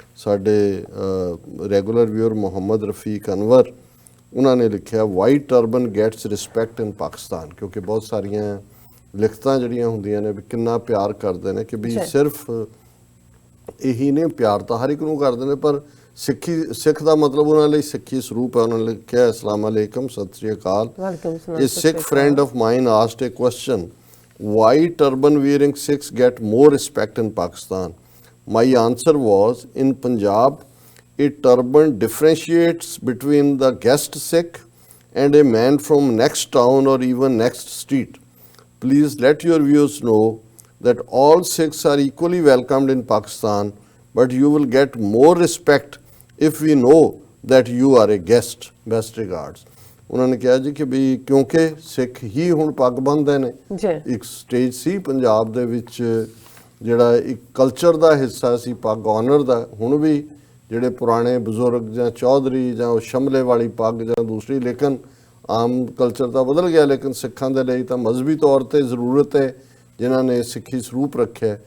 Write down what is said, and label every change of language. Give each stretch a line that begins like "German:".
Punjabi: ਸਾਡੇ regular viewer Muhammad Rafiq Anwar ਉਹਨਾਂ ਨੇ ਲਿਖਿਆ
English: white turban gets respect in Pakistan,
Punjabi: ਕਿਉਂਕਿ ਬਹੁਤ ਸਾਰੀਆਂ ਲਿਖਤਾਂ ਜਿਹੜੀਆਂ ਹੁੰਦੀਆਂ ਨੇ ਵੀ ਕਿੰਨਾ ਪਿਆਰ ਕਰਦੇ ਨੇ ਕਿ ਵੀ ਸਿਰਫ ਇਹੀ ਨਹੀਂ, ਪਿਆਰ ਤਾਂ ਹਰ ਇੱਕ ਨੂੰ ਕਰਦੇ ਨੇ, ਪਰ ਸਿੱਖ ਦਾ ਮਤਲਬ ਉਹਨਾਂ ਲਈ ਸਿੱਖੀ ਸਰੂਪ ਹੈ। ਉਹਨਾਂ ਨੇ ਲਿਖਿਆ ਅਸਲਾਮ ਅਲੈਕਮ, ਸਤਿ ਸ੍ਰੀ ਅਕਾਲ।
English: Welcome sir. A Sikh friend of mine asked a question, why turban wearing Sikhs get more respect in Pakistan? My answer was, in Punjab, a turban differentiates between the guest Sikh and a man from next town or even next street. Please let your viewers know that all Sikhs are equally welcomed in Pakistan, but you will get more respect if we know that you are a guest. Best regards.
Punjabi: ਉਹਨਾਂ ਨੇ ਕਿਹਾ ਜੀ ਕਿ ਵੀ ਕਿਉਂਕਿ ਸਿੱਖ ਹੀ ਹੁਣ ਪੱਗ ਬੰਨ੍ਹਦੇ ਨੇ। ਜੀ ਇੱਕ ਸਟੇਜ ਸੀ ਪੰਜਾਬ ਦੇ ਵਿੱਚ ਜਿਹੜਾ ਇੱਕ ਕਲਚਰ ਦਾ ਹਿੱਸਾ ਸੀ ਪੱਗ ਆਨਰ ਦਾ, ਹੁਣ ਵੀ ਜਿਹੜੇ ਪੁਰਾਣੇ ਬਜ਼ੁਰਗ ਜਾਂ ਚੌਧਰੀ ਜਾਂ ਉਹ ਸ਼ਮਲੇ ਵਾਲੀ ਪੱਗ ਜਾਂ ਦੂਸਰੀ, ਲੇਕਿਨ ਆਮ ਕਲਚਰ ਤਾਂ ਬਦਲ ਗਿਆ, ਲੇਕਿਨ ਸਿੱਖਾਂ ਦੇ ਲਈ ਤਾਂ ਮਜ਼ਹਬੀ ਤੌਰ ਤੇ ਜ਼ਰੂਰਤ ਹੈ ਜਿਨ੍ਹਾਂ ਨੇ ਸਿੱਖੀ ਸਰੂਪ ਰੱਖਿਆ।